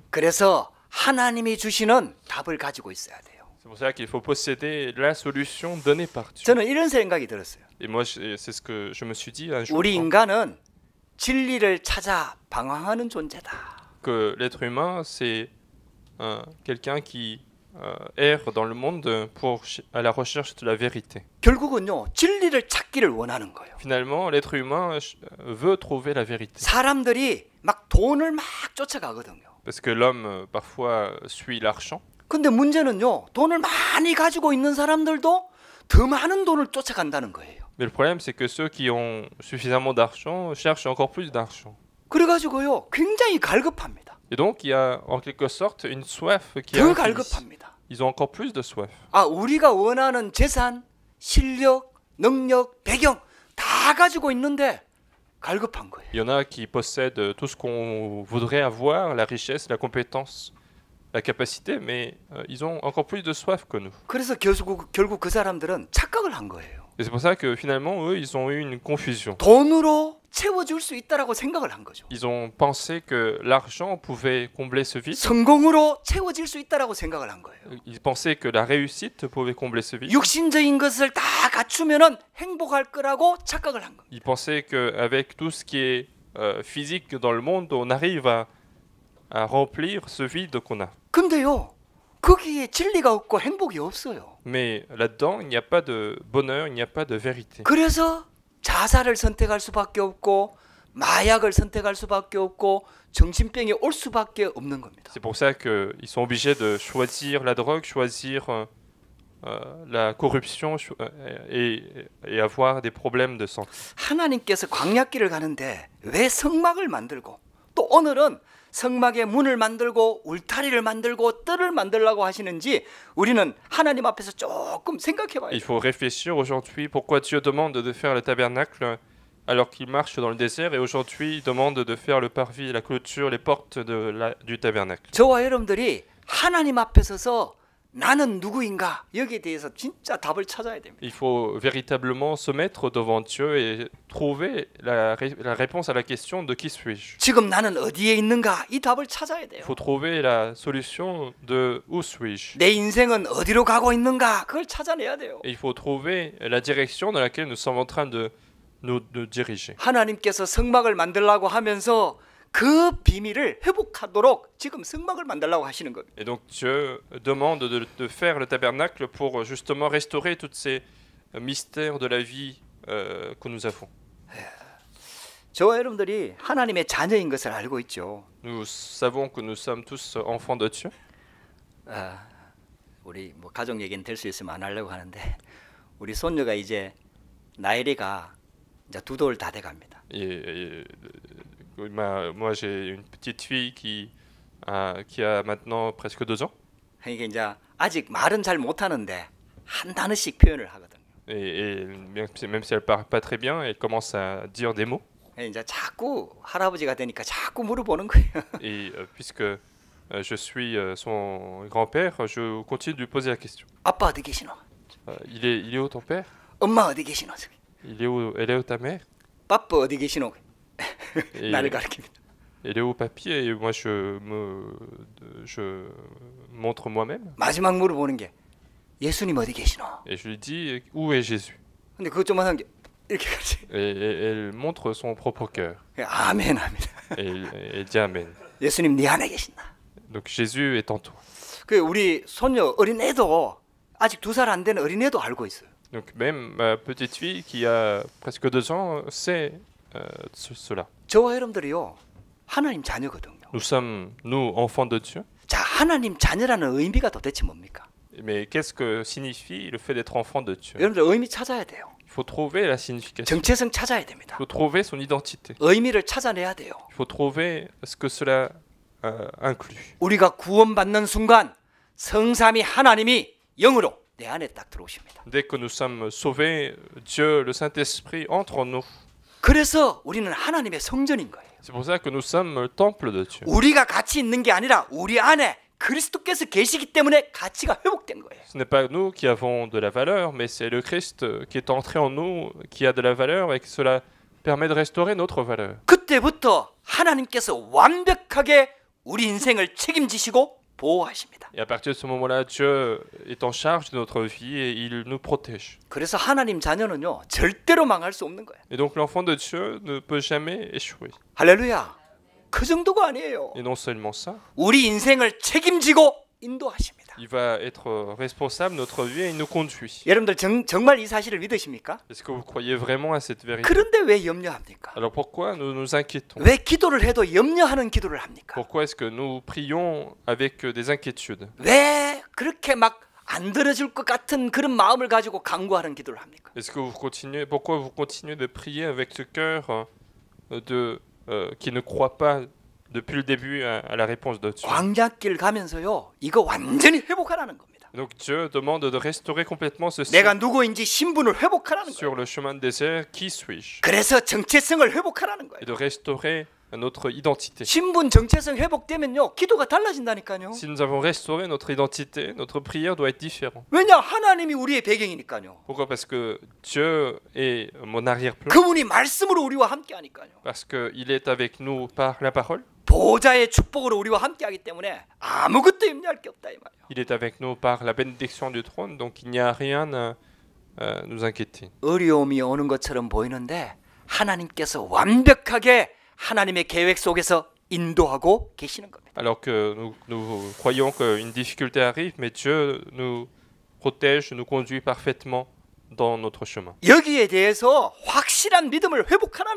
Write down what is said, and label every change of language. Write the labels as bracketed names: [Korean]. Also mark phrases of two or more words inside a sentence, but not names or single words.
[Korean] 그래서 하나님이 주시는 답을 가지고 있어야 돼요. [French] C'est pour ça qu'il faut posséder la solution donnée par Dieu. [Korean] 저는 이런 생각이 들었어요. [French] Et moi, c'est ce que je me suis dit un jour. [Korean] 우리 인간은 진리를 찾아 방황하는 존재다. [French] Que l'être humain, c'est quelqu'un qui erre dans le monde à la recherche de la vérité. [Korean] 결국은요, 진리를 찾기를 원하는 거예요. [French] Finalement, l'être humain veut trouver la vérité. [Korean] 사람들이 막 돈을 막 쫓아가거든요. [French] Parce que l'homme, parfois, suit l'argent. [Korean] 근데 문제는요, 돈을 많이 가지고 있는 사람들도 더 많은 돈을 쫓아간다는 거예요. [French] Mais le problème, c'est que ceux qui ont suffisamment d'argent cherchent encore plus d'argent. [Korean] 그래가지고요, 굉장히 갈급합니다. [French] Et donc, il y a en quelque sorte une soif qui est [Korean] 더 [French] infinie. [Korean] 갈급합니다. [French] Ils ont encore plus de soif. [Korean] 우리가 원하는 재산, 실력, 능력, 배경 다 가지고 있는데 갈급한 거예요. [French] Il y en a qui possèdent tout ce qu'on voudrait avoir, la richesse, la compétence, la capacité, mais ils ont encore plus de soif que nous. [Korean] 그래서 결국 그 사람들은 착각을 한 거예요. [French] Et c'est pour ça que finalement, eux, ils ont eu une confusion. [Korean] 돈으로 채워줄 수 있다라고 생각을 한 거죠. [French] Ils ont pensé que l'argent pouvait combler ce vide. [Korean] 성공으로 채워질 수 있다라고 생각을 한 거예요. [French] Ils pensaient que la réussite pouvait combler ce vide. [Korean] 육신적인 것을 다 갖추면은 행복할 거라고 착각을 한 거예요. [French] Ils pensaient qu'avec tout ce qui est physique dans le monde, on arrive à remplir ce vide qu'on a. [Korean] 근데요, 거기에 진리가 없고 행복이 없어요. [French] Mais là-dedans, il n'y a pas de bonheur, il n'y a pas de vérité. [Korean] 그래서 자살을 선택할 수밖에 없고 마약을 선택할 수밖에 없고 정신병이 올 수밖에 없는 겁니다. [French] C'est pour ça qu'ils sont obligés de choisir la drogue, choisir la corruption et avoir des problèmes de santé. [Korean] 하나님께서 광야길을 가는데 왜 성막을 만들고 또 오늘은 성막의 문을 만들고 울타리를 만들고 뜰을 만들라고 하시는지 우리는 하나님 앞에서 조금 생각해 봐야 [French] Il [Korean] 돼요. [French] faut réfléchir aujourd'hui pourquoi Dieu demande de faire le tabernacle alors qu'il marche dans le désert et aujourd'hui il demande de faire le parvis, la clôture, les portes du tabernacle. [Korean] 저와 여러분들이 하나님 앞에 서서 나는 누구인가 여기에 대해서 진짜 답을 찾아야 됩니다. [French] Il faut véritablement se mettre devant Dieu et trouver la réponse à la question de qui suis-je. [Korean] 지금 나는 어디에 있는가 이 답을 찾아야 돼요. [French] Il faut trouver la solution de où suis-je. [Korean] 내 인생은 어디로 가고 있는가 그걸 찾아내야 돼요. [French] Et il faut trouver la direction dans laquelle nous sommes en train de nous diriger. [Korean] 하나님께서 성막을 만들라고 하면서 그 비밀을 회복하도록 지금 성막을 만들라고 하시는 겁니다. [French] Et donc Dieu demande de faire le tabernacle pour justement restaurer tous ces mystères de la vie que nous avons. [Korean] 저와 여러분들이 하나님의 자녀인 것을 알고 있죠. [French] Nous savons que nous sommes tous enfants de Dieu. [Korean] 우리 뭐 가족 얘기는 될 수 있으면 안 하려고 하는데 우리 손녀가 이제 나이리가 이제 2돌 다 돼갑니다. [French] Moi j'ai une petite fille qui a maintenant presque 2 ans. [Korean] 그러니까 이제 아직 말은 잘 못하는데 한 단어씩 표현을 하거든요. [French] Et même si elle parle pas très bien, elle commence à dire des mots. [Korean] 이제 자꾸 할아버지가 되니까 자꾸 물어보는 거예요. [French] Et puisque je suis son grand-père, je continue de lui poser la question. [Korean] 아빠 어디 계시노? [French] Il est où ton père? [Korean] 엄마 어디 계시노? [French] Elle est où ta mère? [Korean] 빠빠 어디 계시노? [French] Et [Korean] 나를 가르칩니다. [French] elle est où papy? Et moi je montre moi-même. [Korean] 마지막 물어보는 게 예수님 어디 계시노? [French] Et je lui dis où est Jésus? [Korean] 근데 그것 좀 하는 게 이렇게 가르치. [French] Et elle montre son propre cœur. [Korean] 아멘 합니다. [French] Et elle dit Amen. [Korean] 예수님 네 안에 계신다. [French] Donc Jésus est en toi. [Korean] 그 우리 손녀 어린애도 아직 2살 안 된 어린애도 알고 있어요. [French] Donc même ma petite fille qui a presque 2 ans sait cela. [Korean] 저와 여러분들이요 하나님 자녀거든요. [French] Nous sommes, nous, enfants de Dieu. [Korean] 자, 하나님 자녀라는 의미가 도대체 뭡니까? [French] Mais qu'est-ce que signifie le fait d'être enfant de Dieu? [Korean] 여러분들 의미 찾아야 돼요. [French] Il faut trouver la signification. [Korean] 정체성 찾아야 됩니다. [French] Il faut trouver son identité. [Korean] 의미를 찾아내야 돼요. [French] Il faut trouver ce que cela inclut. [Korean] 우리가 구원받는 순간 성삼위 하나님이 영으로 내 안에 딱 들어오십니다. [French] Dès que nous sommes sauvés, Dieu, le Saint-Esprit, entre en nous. [Korean] 그래서 우리는 하나님의 성전인 거예요. [French] C'est pour ça que nous sommes le temple de Dieu. [Korean] 우리가 같이 있는 게 아니라 우리 안에 그리스도께서 계시기 때문에 가치가 회복된 거예요. [French] Ce n'est pas nous qui avons de la valeur, mais c'est le Christ qui est entré en nous, qui a de la valeur et que cela permet de restaurer notre valeur. [Korean] 그때부터 하나님께서 완벽하게 우리 인생을 책임지시고 보호하십니다. [French] Et à partir de ce moment-là, Dieu est en charge de notre vie et il nous protège. [Korean] 그래서 하나님 자녀는요 절대로 망할 수 없는 거예요. [French] Et donc l'enfant de Dieu ne peut jamais échouer. [Korean] 할렐루야. 그 정도가 아니에요. [French] Et non seulement ça, [Korean] 우리 인생을 책임지고 인도하십니다. [French] il va être responsable de notre vie et il nous conduit. [Korean] 여러분들 정말 이 사실을 믿으십니까? [French] Est-ce que vous croyez vraiment à cette vérité? [Korean] 그런데 왜 염려합니까? [French] Alors pourquoi nous nous inquiétons? [Korean] 왜 기도를 해도 염려하는 기도를 합니까? [French] Pourquoi est-ce que nous prions avec des inquiétudes? [Korean] 왜 그렇게 막 안 들어줄 것 같은 그런 마음을 가지고 간구하는 기도를 합니까? [French] Est-ce que pourquoi vous continuez de prier avec ce cœur qui ne croit pas depuis le début à la réponse de Dieu? [Korean] 광야길 가면서요 이거 완전히 회복하라는 겁니다. [French] Donc Dieu demande de restaurer complètement ceci. [Korean] 내가 누구인지 신분을 회복하라는 거예요. [French] Sur le chemin de désert, qui suis-je? [Korean] 그래서 정체성을 회복하라는 거예요. [French] Et de restaurer notre identité. [Korean] 신분 정체성 회복되면요 기도가 달라진다니까요. [French] Si nous avons restauré notre identité, notre prière doit être différente. [Korean] 왜냐 하나님이 우리의 배경이니까요. [French] Pourquoi? Parce que Dieu est mon arrière-plan. [Korean] 그분이 말씀으로 우리와 함께하니까요. [French] Parce qu'il est avec nous par la parole. [Korean] 보호자의 축복으로 우리와 함께하기 때문에 아무것도 염려할 게 없다 이 말이에요. [French] Il est avec nous par la bénédiction du trône, donc il n'y a rien à nous inquiéter. [Korean] 어려움이 오는 것처럼 보이는데 하나님께서 완벽하게 하나님의 계획 속에서 인도하고 계시는 겁니다. [French] Alors que nous croyons qu'une difficulté arrive, mais Dieu nous protège, nous conduit parfaitement dans notre chemin. [Korean] 여기에 대해서 확실한 믿음을 회복하라는